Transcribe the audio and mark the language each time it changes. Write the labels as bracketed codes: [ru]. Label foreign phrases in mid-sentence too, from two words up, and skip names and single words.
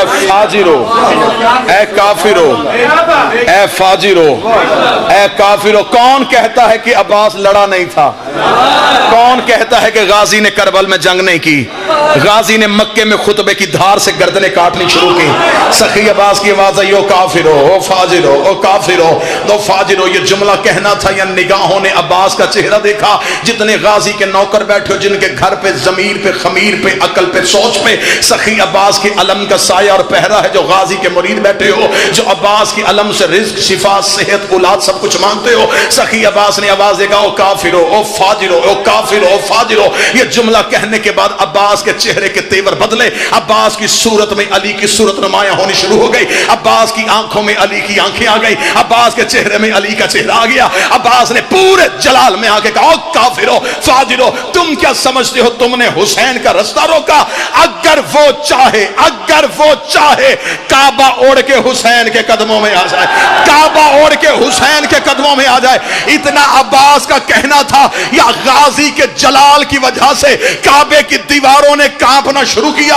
[ur] فاجرو، اے کافرو اے فاجرو، اے کافرو۔ کون کہتا ہے کہ عباس لڑا نہیں تھا؟ کون کہتا ہے کہ غازی نے کربل میں جنگ نہیں کی؟ غازی نے مکے میں خطبے کی دھار سے گردنیں کاٹنی شروع کی۔ سخی عباس کی آواز ہے او کافرو او فاجرو او کافرو او فاجرو۔ یہ جملہ کہنا تھا یا نگاہوں نے عباس کا چہرہ دیکھا، جتنے غازی کے نوکر بیٹھے ہو، جن کے گھر پہ ضمیر پہ خمیر پہ عقل پہ سوچ پہ سخی عباس کے علم کا سایہ اور پہرا ہے، جو غازی کے مرید بیٹھے ہو، جو عباس کی علم سے رزق شفا صحت اولاد سب کچھ مانگتے ہو، سخی عباس نے آواز دیکھا او کافرو او فاجرو او کافرو او فاجرو۔ یہ جملہ کہنے کے بعد عباس کے چہرے کے تیور بدلے، عباس کی صورت میں علی کی صورت نمایاں ہونی شروع ہو گئی، عباس کی آنکھوں میں علی کی آنکھیں آ گئی، عباس کے چہرے میں علی کا چہرہ آ گیا۔ عباس نے پورے جلال میں آ کے کہا او کافرو فاجرو، تم کیا سمجھتے ہو تم نے حسین کا رستہ روکا؟ اگر وہ چاہے کعبہ اوڑھ کے حسین کے قدموں میں آ جائے، کعبہ اوڑھ کے حسین کے قدموں میں آ جائے۔ اتنا عباس کا کہنا تھا، یا غازی کے جلال کی وجہ سے کعبے کی دیواروں نے کانپنا شروع کیا۔